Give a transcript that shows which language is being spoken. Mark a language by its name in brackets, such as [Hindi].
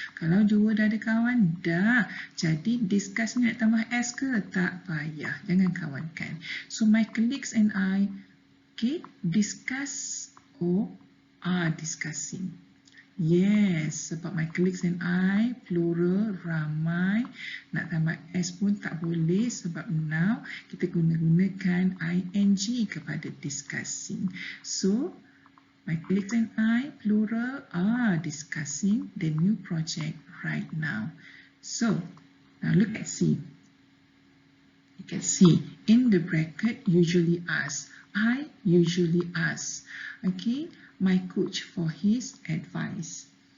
[Malay] Kalau 2 dah ada kawan, dah. Jadi discuss ni nak tambah S ke? Tak payah. Jangan kawankan. [English] So my colleagues and I, okay, discuss or are discussing. Yes, sebab my colleagues and I, plural, ramai. [Malay] Nak tambah S pun tak boleh sebab now kita gunakan ing kepada discussing. [English] So, my colleagues and I, plural, are discussing the new project right now. So, now look at C. You can see in the bracket, usually ask. I usually ask. Okay. My coach for his advice.